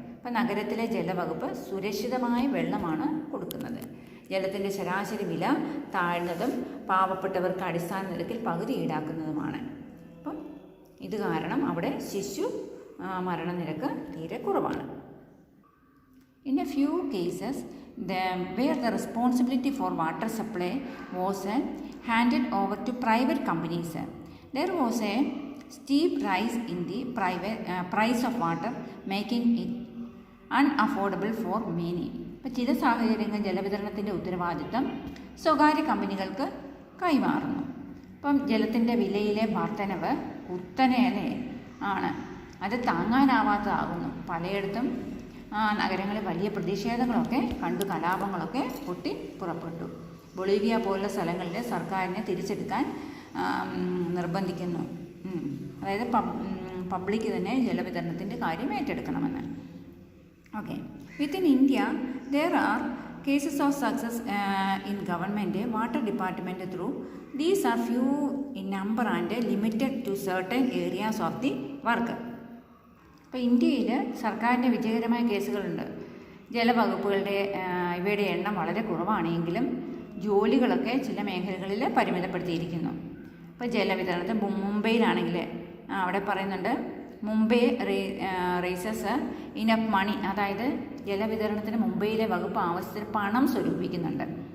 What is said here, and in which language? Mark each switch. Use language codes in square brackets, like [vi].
[ml] അപ്പം നഗരത്തിലെ ജലവകുപ്പ് സുരക്ഷിതമായ വെള്ളമാണ് കൊടുക്കുന്നത്. ജലത്തിൻ്റെ ശരാശരി വില താഴ്ന്നതും പാവപ്പെട്ടവർക്ക് അടിസ്ഥാന നിരക്കിൽ പകുതി ഈടാക്കുന്നതുമാണ്. അപ്പം ഇത് കാരണം അവിടെ ശിശു മരണനിരക്ക് തീരെ കുറവാണ്. [en] In a few cases, where the responsibility for water supply was handed over to private companies, there was a steep rise in the price of water, making it unaffordable for many. [ml] ഇപ്പോൾ ചില സാഹചര്യങ്ങളിൽ ജലവിതരണത്തിൻ്റെ ഉത്തരവാദിത്തം സ്വകാര്യ കമ്പനികൾക്ക് കൈമാറുന്നു. ഇപ്പം ജലത്തിൻ്റെ വിലയിലെ വർധനവ് കുത്തനെ ആണ്. അത് താങ്ങാനാവാത്തതാകുന്നു. പലയിടത്തും നഗരങ്ങളിൽ വലിയ പ്രതിഷേധങ്ങളൊക്കെ കണ്ടു, കലാപങ്ങളൊക്കെ പൊട്ടി പുറപ്പെട്ടു. ബൊളീവിയ പോലുള്ള സ്ഥലങ്ങളിൽ സർക്കാരിനെ തിരിച്ചെടുക്കാൻ നിർബന്ധിക്കുന്നു. അതായത് പബ്ലിക് തന്നെ ജലവിതരണത്തിൻ്റെ കാര്യം ഏറ്റെടുക്കണമെന്ന്. Okay, [en] Within India there are cases of success in government water department through these are few in number and limited to certain areas of the work. [ml] ഇപ്പോൾ ഇന്ത്യയിൽ സർക്കാരിൻ്റെ വിജയകരമായ കേസുകളുണ്ട്. ജലവകുപ്പുകളുടെ ഇവയുടെ എണ്ണം വളരെ കുറവാണെങ്കിലും ജോലികളൊക്കെ ചില മേഖലകളിൽ പരിമിതപ്പെടുത്തിയിരിക്കുന്നു. ഇപ്പോൾ ജലവിതരണത്തിൽ മുംബൈയിലാണെങ്കിൽ അവിടെ പറയുന്നുണ്ട്, [en] Mumbai raises enough money, [ml] അതായത് ജലവിതരണത്തിന് മുംബൈയിലെ വകുപ്പ് ആവശ്യത്തിന് പണം സ്വരൂപിക്കുന്നുണ്ട്.